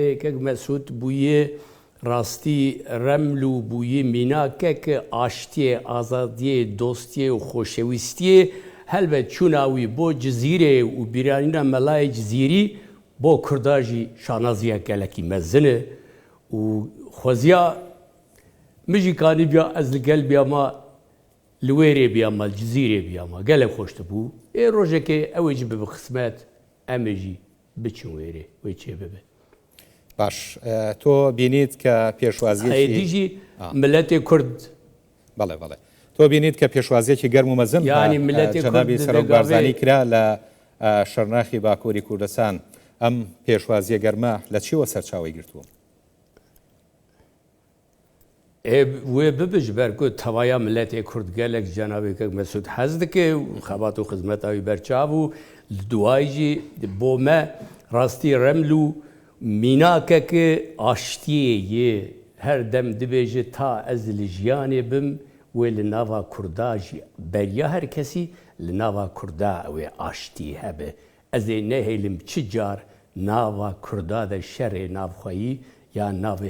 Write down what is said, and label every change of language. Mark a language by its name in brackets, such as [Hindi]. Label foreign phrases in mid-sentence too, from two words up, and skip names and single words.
[Kurdish] kek Mesûd bûye rastî reml û bûye mînakek aştiyê, azadiyê, dostiyê û xoşewîstiyê helbet çûna wî bo Cizîrê û bîranîna Melayê Cizîrî bo Kurda jî şanaziya gelekî mezin e û xweziya min jî kanîbiya ez li gel biyama li wêrê biyama Cizîrê biyama gelek xweş dibû ê rojekê ew ê jî bibe xismet em ê jî بچن وێرێ وی چێ ببێ [Central Kurdish] باش تۆ بینیت کە پێشوازیەکی دیژی ملەتی کورد بەڵێ بەڵێ تۆ بینیت کە پێشوازیەکی گەرم و مەزن یانی ملەتی جەنابی سەرۆک بارزانی کرا لە شەرناخی باکووری کوردستان ئەم پێشوازیە گەرمە لە چیوە سەرچاوی گرتووە [Kurdish] وێ ببش بەرکو تەوایا ملەتی کورد gelek cenabêkek Mesûd hez dike û xebat û xizmeta wî berçav û li duayî jî bo me rastî reml û mînakeke aştiyê yê her dem dibêje ta ez li jiyanê bim wê li nava Kurda jî beriya her kesî li nava Kurda wê aştî hebe ez ê nehêlim çi car nava Kurda de şerê navxwayî ya navê